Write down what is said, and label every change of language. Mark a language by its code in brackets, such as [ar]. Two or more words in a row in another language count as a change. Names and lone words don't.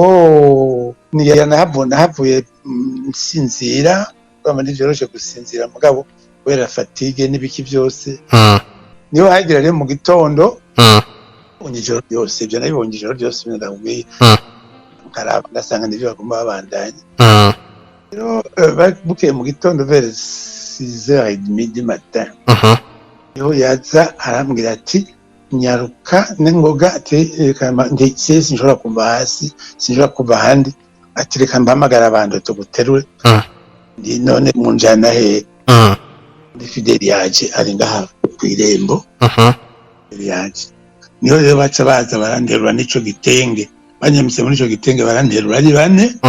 [rn] nahavuye nsinzira kwama ntivyoroshe gusinzira mugabo kubera fatigue n'ibiki byose niho hagira rero mu gitondo ijoro ryose ibyo nabibonye ijoro ryose ndakubwiye nkaraba ngasanga nivyo bagomba babandanya rero bukeye mu gitondo [fr] vers 6h30 du matin [rn] niho yaza arambwira ati nyaruka n'ingoga ati ndetse sinshobora kuva hasi sinshobora kuva handi ati reka mpamagara abantu tuguterure none munjana he ndi Fideli yaje ari ngaha kw'irembo yaje niho rero baca baza baranderura n'ico gitenge banyamise muri ico gitenge baranderura ari bane